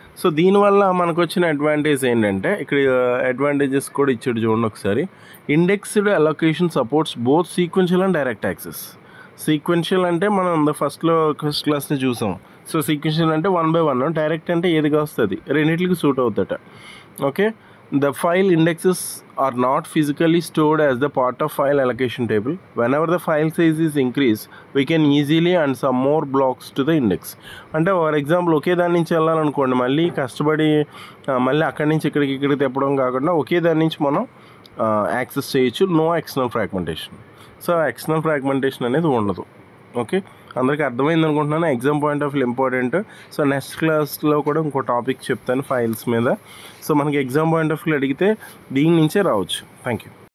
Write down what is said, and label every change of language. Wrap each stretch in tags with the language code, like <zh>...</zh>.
<te>So దీనివల్ల మనకు వచ్చిన అడ్వాంటేజ్ ఏంటంటే ఇక్కడ అడ్వాంటేజెస్ కూడా ఇచ్చాడు చూడండి ఒకసారి.</te> <en>Indexed allocation supports both sequential and direct access.</en> <te>Sequential అంటే మనం ఫస్ట్ క్లాస్ని చూసాం. సో సీక్వెన్షియల్ అంటే 1 by 1, డైరెక్ట్ అంటే ఏదిగా వస్తుంది, రెండింటికి suit అవుతాట, okay.</te> <en>The file indexes are not physically stored as the part of file allocation table. Whenever the file size is increased, we can easily add some more blocks to the index.</en> <te>అంటే for example ఒకే దాని నుంచి వెళ్ళాలనుకోండి, మళ్ళీ కష్టపడి మళ్ళీ అక్కడి నుంచి ఇక్కడికి తెప్పడం కాకుండా ఒకే దాని నుంచి మనం యాక్సెస్ చేయొచ్చు.</te> <en>No external fragmentation.</en> <te>So external fragmentation అనేది ఉండదు, ఓకే. అందరికీ అర్థమైంది అనుకుంటున్నాను. Exam point of view important. So next క్లాస్లో కూడా ఇంకో టాపిక్ చెప్తాను ఫైల్స్ మీద. సో మనకి ఎగ్జామ్ పాయింట్ ఆఫ్ వ్యూ అడిగితే దీని నుంచే రావచ్చు. Thank you.</te>